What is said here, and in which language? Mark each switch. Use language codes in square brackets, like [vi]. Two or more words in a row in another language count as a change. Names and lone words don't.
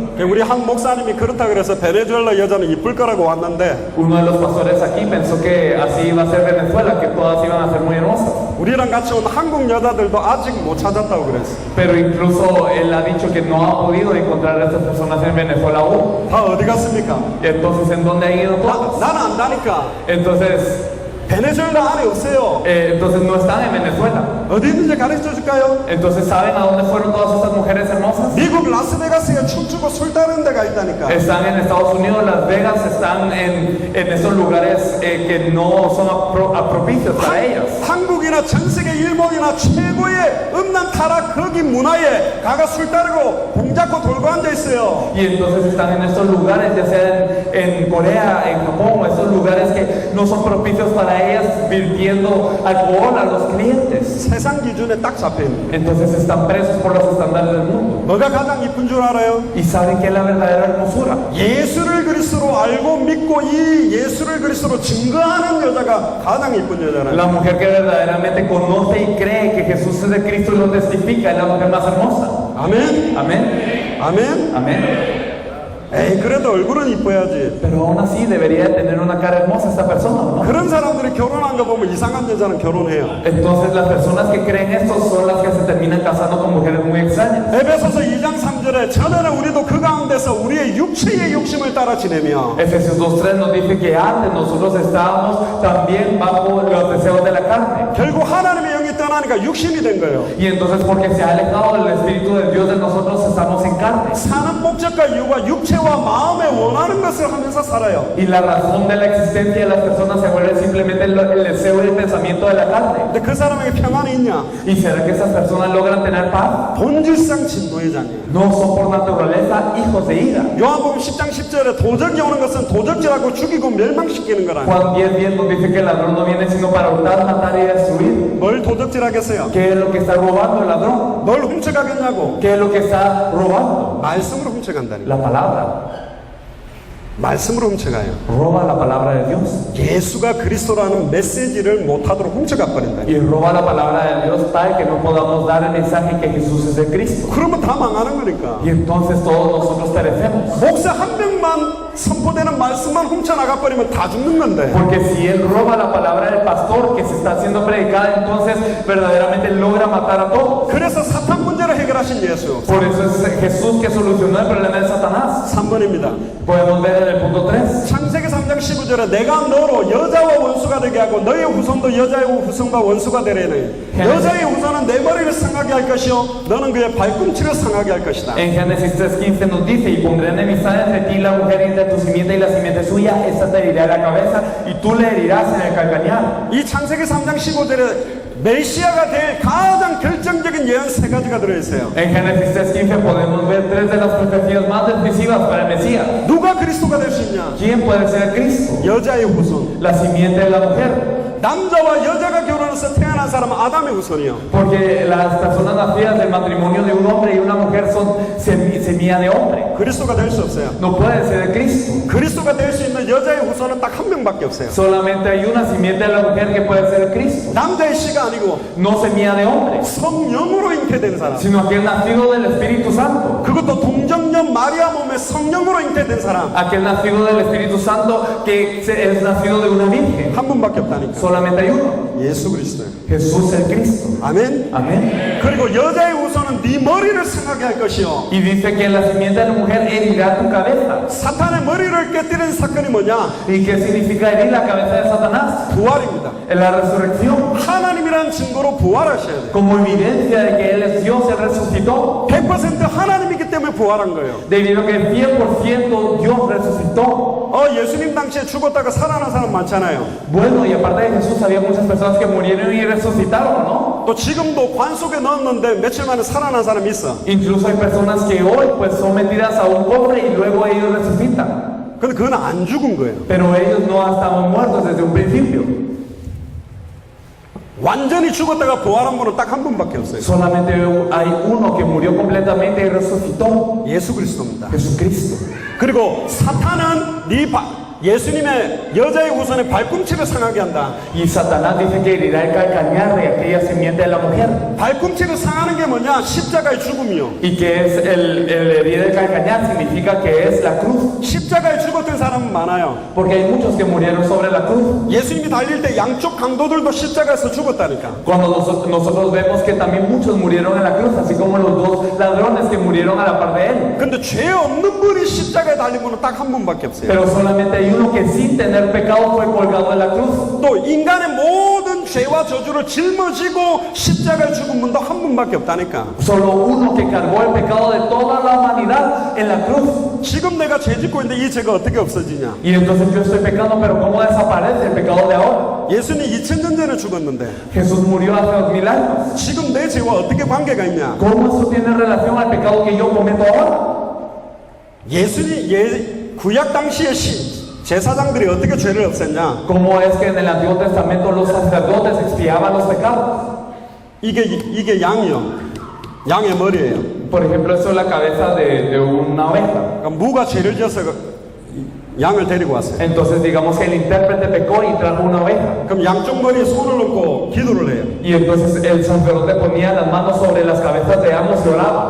[ko] 우리 한 목사님이 그렇다 그래서 베네수엘라 여자는 이쁠 거라고 왔는데 [es] Uno de los pastores aquí pensó que así iba a ser Venezuela, que todas iban a ser muy hermosas. [ko] 우리랑 같이 온 한국 여자들도 아직 못 찾았다고 그랬어. [es] Pero incluso él ha dicho que no ha podido encontrar a estas personas en Venezuela aún. [ko] 다 어디 갔습니까? [es] Entonces, ¿en dónde han ido todas? [ko] 나는 안다니까. [es] Entonces, [ko] 베네수엘라 안에 없어요. [es] entonces no están en Venezuela. [ko] 어디 있는지 가르쳐 줄까요? [es] Entonces, ¿saben a dónde fueron todas estas mujeres hermosas? [ko] 미국 라스베가스에 춤추고 술 따는 데가 있다니까. [es] Están en Estados Unidos, Las Vegas, están en esos lugares que no son propicios para ellas. [ko] 한국이나 전 세계 일본이나 최고의 음란 타락 거기 문화에 가가 술 따르고 봉잡고 돌고 앉아 있어요. [es] Y entonces están en estos lugares, ya sea en Corea, en Japón, estos lugares que no son propicios para ellas, virtiendo alcohol a los clientes. [ko] 세상 기준에 딱 잡혀 있는. [es] Entonces están presos por los estándares del mundo. [ko] 뭐가 가장 이쁜 줄 알아요? [es] ¿Y saben qué es la verdadera hermosura? [ko] 예수를 그리스도로 알고 믿고 이 예수를 그리스도로 증거하는 여자가 가장 이쁜 여자라요. [es] La mujer que verdaderamente conoce y cree que Jesús es de Cristo y lo testifica es la mujer más hermosa. [ko] 아멘. [es] Amén. [ko] 아멘. [es] Amén. [ko] 에이 그래도 얼굴은 이뻐야지. [es] Pero aún así debería de tener una cara hermosa esta persona, ¿no? [ko] 그런 사람들이 결혼한 거 보면 이상한 여자는 결혼해요. [es] Entonces las personas que creen esto son las que se terminan casando con mujeres muy extrañas. [ko] 에베소서 2장 3절에 전에는 우리도 그 가운데서 우리의 육체의 욕심을 따라 지내며 [es] Efesios 2:3 nos dice que antes nosotros estábamos también bajo los deseos de la carne. [ko] 결국 하나님의 영이 떠나니까 육신이 된 거예요. [es] Y entonces porque se ha alejado del Espíritu de Dios de nosotros estamos en carne. [ko] 사는 목적과 이유가 육체와 마음에 원하는 것을 하면서 살아요. [es] Y la razón de la existencia de las personas se vuelve simplemente el deseo y el pensamiento de la carne. [ko] 근데 그 사람에게 평안이 있냐? [es] ¿Y será que esas personas logran tener paz? [ko] 본질상 진노의 장이에요. [es] No son por naturaleza hijos de ira. [ko] 요한복음 10장 10절에 도적이 오는 것은 도적질하고 죽이고 멸망시키는 거라니. [es] Juan 10:10 nos dice que el ladrón no viene sino para hurtar, matar y destruir. [ko] 뭘 도적질 훔쳐가겠어요? [es] ¿Qué es lo que está robando el ladrón? [ko] 뭘 훔쳐가겠냐고? [es] ¿Qué es lo que está robando? [ko] 말씀으로 훔쳐간다니. [es] La palabra. [ko] 말씀으로 훔쳐가요. [es] Roba la palabra de Dios. [ko] 예수가 그리스도라는 메시지를 못하도록 훔쳐가 버린다니. [es] Y roba la palabra de Dios tal que no podamos dar el mensaje que Jesús es el Cristo. [ko] 그러면 다 망하는 거니까. [es] Y entonces todos nosotros perecemos. [ko] 목사 한 명만 선포되는 말씀만 훔쳐나가 버리면 다 죽는 건데. [es] Porque si él roba la palabra del pastor que se está siendo predicada, entonces verdaderamente logra matar a todos. [ko] 그래서 사탄 문제를 해결하신 예수. [es] Por eso es Jesús que solucionó el problema de Satanás. [ko] 3번입니다. [es] Podemos ver en el punto 3. [ko] 창세기 3장 15절에 내가 너로 여자와 원수가 되게 하고 너의 후손도 여자의 후손과 원수가 되려니 여자의 후손은 내 머리를 상하게 할 것이요 너는 그의 발꿈치를 상하게 할 것이다. [es] En Génesis 3:15 nos dice, y pondré enemistad entre ti y la mujer, y entre tu simiente y la simiente suya, esta te herirá la cabeza y tú le herirás en el calcañar. [ko] 이 창세기 3장 15절에 메시아가 될 가장 결정적인 예언 세 가지가 들어있어요. [es] En Génesis 3:15 podemos ver tres de las profecías más decisivas para el Mesías. [ko] 누가 그리스도가 될 수 있냐? [es] ¿Quién puede ser Cristo? [ko] 여자의 후손. [es] La simiente de la mujer. [ko] 남자와 여자가 결혼해서 태어난 사람은 아담의 후손이요. [es] Porque las personas nacidas del matrimonio de un hombre y una mujer son semilla de hombre. [ko] 그리스도가 될 수 없어요. [es] No puede ser de Cristo. [ko] 그리스도가 될 수 있는 여자의 후손은 딱 한 명밖에 없어요. [es] Solamente hay una simiente de la mujer que puede ser Cristo. [ko] 남자의 씨가 아니고 [es] No semilla de hombre, [ko] 성령으로 잉태된 사람. [es] sino aquel nacido del Espíritu Santo. [ko] 그것도 동정녀 마리아 몸에 성령으로 잉태된 사람 [es] Aquel nacido del Espíritu Santo que es nacido de una virgen. [ko] 한 분밖에 없다니까. [es] Solamente hay uno. [ko] 예수 그리스도예요. [es] Jesús el Cristo. [ko] 아멘. [es] Amén. [ko] 그리고 여자의 후손은 네 머리를 상하게 할 것이요. [es] Y dice que la simiente de la mujer herirá tu cabeza. [ko] 사탄의 머리를 깨뜨리는 사건이 뭐냐? [es] ¿Y qué significa herir la cabeza de Satanás? [ko] 부활입니다. [es] En la resurrección. [ko] 하나님이라는 증거로 부활하셔야 돼요. [es] Como evidencia de que Él es Dios, Él resucitó. [ko] 100% 하나님이기 때문에 부활한 거예요. [es] Debido a que 100% Dios resucitó. [ko] 예수님 당시에 죽었다가 살아난 사람 많잖아요. [es] Bueno, y aparte de Jesús había muchas personas que murieron y resucitaron, ¿no? [ko] 또 지금도 관 속에 넣었는데 며칠 만에 살아난 사람이 있어. [es] Incluso hay personas que hoy pues son metidas a un cofre y luego ellos resucitan. [ko] 근데 그건 안 죽은 거예요. [es] Pero ellos no estaban muertos desde un principio. [ko] 완전히 죽었다가 부활한 분은 딱 한 분밖에 없어요. [es] Solamente hay uno que murió completamente y resucitó. [ko] 예수 그리스도입니다. [es] Jesucristo. [ko] 그리고 사탄은 예수님의 여자의 후손의 발꿈치를 상하게 한다. [es] Y Satanás dice que herirá el calcañar de aquella simiente de la mujer. [ko] 발꿈치를 상하는 게 뭐냐? 십자가의 죽음이요. [es] Y que es el herir el calcañar significa que es la cruz. [ko] 십자가에 죽었던 사람은 많아요. [es] Porque hay muchos que murieron sobre la cruz. [ko] 예수님이 달릴 때 양쪽 강도들도 십자가에서 죽었다니까. [es] Cuando nosotros vemos que también muchos murieron en la cruz, así como los dos ladrones que murieron a la par de él. [ko] 근데 죄 없는 분이 십자가에 달린 분은 딱 한 분밖에 없어요. [es] Pero solamente hay uno que sin tener pecado fue colgado en la cruz. [ko] 또 인간의 모든 죄와 저주를 짊어지고 십자가에 죽은 분도 한 분밖에 없다니까. [es] Solo uno que cargó el pecado de toda la humanidad en la cruz. [ko] 지금 내가 죄 짓고 있는데 이 죄가 어떻게 없어지냐? [es] Y entonces yo estoy pecando, pero ¿cómo desaparece el pecado de ahora? [ko] 예수님 2000년 전에 죽었는데 [es] Jesús murió hace 2000 años. [ko] 지금 내 죄와 어떻게 관계가 있냐? [es] ¿Cómo eso tiene relación al pecado que yo cometo ahora? [ko] 구약 당시의 제사장들이 어떻게 죄를 없앴냐? [es] ¿Cómo es que en el Antiguo Testamento los sacerdotes expiaban los pecados? [ko] 이게 양이요. 양의 머리예요. [es] Por ejemplo, eso es la cabeza de una oveja. [ko] 그러니까 무가 죄를 지어서 양을 데리고 왔어요. [es] Entonces digamos que el intérprete pecó y trajo una oveja. [ko] 그럼 양쪽 머리에 손을 얹고 기도를 해요. [es] Y entonces el sacerdote ponía las manos sobre las cabezas de ambos y oraba.